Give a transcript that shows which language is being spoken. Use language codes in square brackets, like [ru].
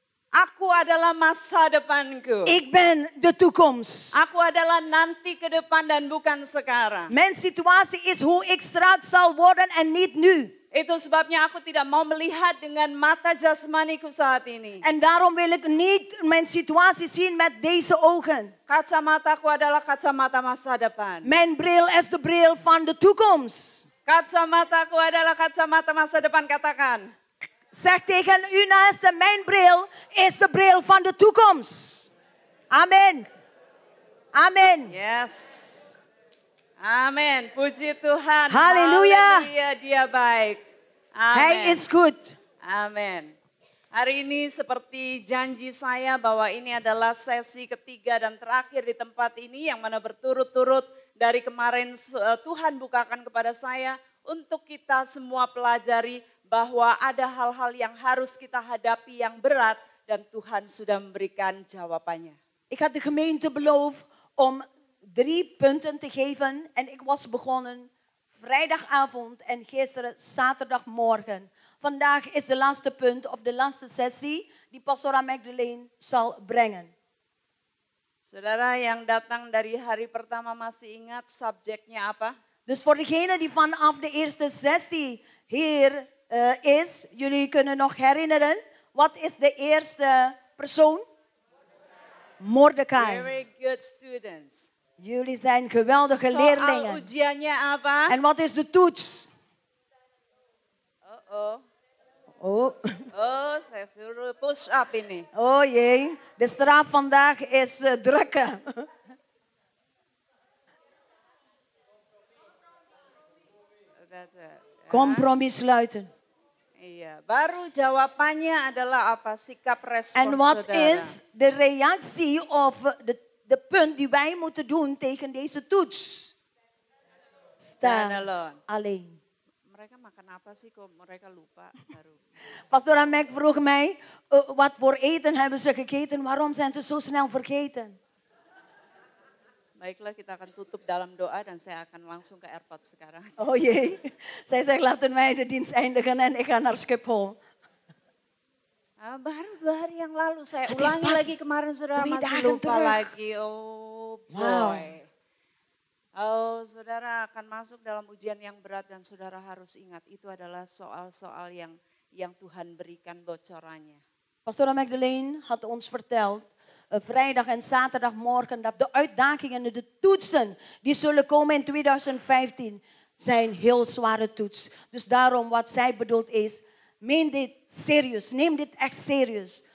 [id] Aku adalah masa depanku. [nl] Ik ben de toekomst. [id] Aku adalah nanti ke depan dan bukan sekarang. [nl] Mijn situatie is hoe ik straks zal worden en niet nu. [id] Itu sebabnya aku tidak mau melihat dengan mata jasmaniku saat ini. [nl] En daarom wil ik niet mijn situatie zien met deze ogen. [id] Kacamataku adalah kacamata masa depan. [nl] Mijn bril is de bril van de toekomst. [id] Kacamataku adalah kacamata masa depan, katakan. [nl] Zeg tegen u naaste, mijn bril is de bril van de toekomst. Amen. Amen. [id] Yes. Amin. Puji Tuhan. Haleluya. Haleluya, Dia baik. [nl] Hij [id] Amin. [nl] is goed. [id] Amin. Hari ini seperti janji saya bahwa ini adalah sesi ketiga dan terakhir di tempat ini yang mana berturut-turut dari kemarin Tuhan bukakan kepada saya untuk kita semua pelajari bahwa ada hal-hal yang harus kita hadapi yang berat dan Tuhan sudah memberikan jawabannya. [nl] Ik had de gemeente beloofd om 3 punten te geven en ik was begonnen vrijdagavond en gisteren zaterdagmorgen. Vandaag is de laatste punt of de laatste sessie die Pastora Magdalene zal brengen. [id] Saudara yang datang dari hari pertama masih ingat subjeknya apa? [nl] Dus voor degene die vanaf de eerste sessie hier is, jullie kunnen nog herinneren, wat is de eerste persoon? [id] Mordecai. [en] Very good students. [nl] Jullie zijn geweldige [id] Soal [nl] leerlingen. [id] ujiannya apa? [nl] En wat is de toets? Oh, Oh, [id] saya suruh push up ini. [nl] oh jee, de straf vandaag is drukken. [en] That's it. Ya. [nl] Compromis sluiten. [id] Iya, baru jawabannya adalah apa? Sikap respon [nl] En wat [id] saudara. [nl] is de reactie of de punt die wij moeten doen tegen deze toets? [en] Stand [nl] Staan [en] alone. [nl] alleen. [id] Mereka makan apa sih kok mereka lupa baru. [nl] Pastor Mac vroeg mij, wat voor eten hebben ze gegeten? Waarom zijn ze zo snel vergeten? [id] Baiklah kita akan tutup dalam doa dan saya akan langsung ke airport sekarang. [nl] Oh jee, zij zegt laten wij de dienst eindigen en ik ga naar Schiphol. [id] Baru 2 hari yang lalu saya [nl] Het is [id] ulangi [nl] pas [id] lagi kemarin saudara [nl] 3 [id] masih [nl] dagen [id] lupa [nl] terug. [id] lagi. [en] Oh boy. Wow. [id] Oh saudara akan masuk dalam ujian yang berat dan saudara harus ingat itu adalah soal-soal yang Tuhan berikan bocorannya. [nl] Pastor Magdalene had ons verteld, vrijdag en zaterdagmorgen, dat de uitdagingen en de toetsen die zullen komen in 2015 zijn heel zware toets. Dus daarom wat zij bedoelt is, meen dit serieus, neem dit echt serieus.